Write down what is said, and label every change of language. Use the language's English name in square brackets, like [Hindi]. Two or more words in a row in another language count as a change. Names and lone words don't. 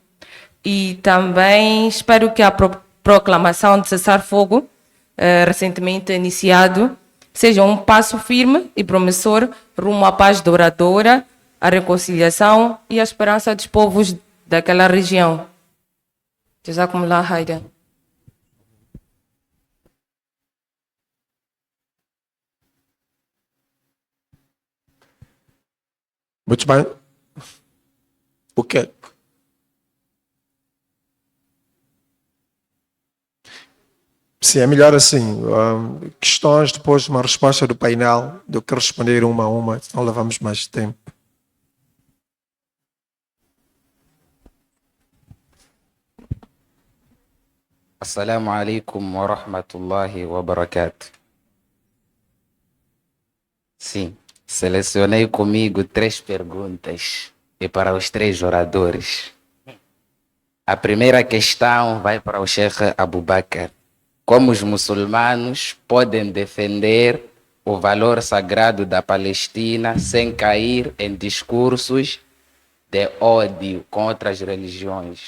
[Portuguese] E também espero que a proclamação de cessar-fogo, recentemente iniciado, seja um passo firme e promissor rumo à paz duradoura, à reconciliação e à esperança dos povos daquela região. [Arabic] جزاكم الله خيرا. [Portuguese] Muito bem. O quê? Sim, é melhor assim. Questões depois de uma resposta do painel do que responder uma a uma, senão levamos mais tempo. [Arabic] السلام عليكم ورحمة الله وبركاته. [Portuguese] Sim, selecionei comigo 3 perguntas e para os 3 oradores. A primeira questão vai para o Sheikh Abu Bakr. Como os muçulmanos podem defender o valor sagrado da Palestina sem cair em discursos de ódio contra as religiões?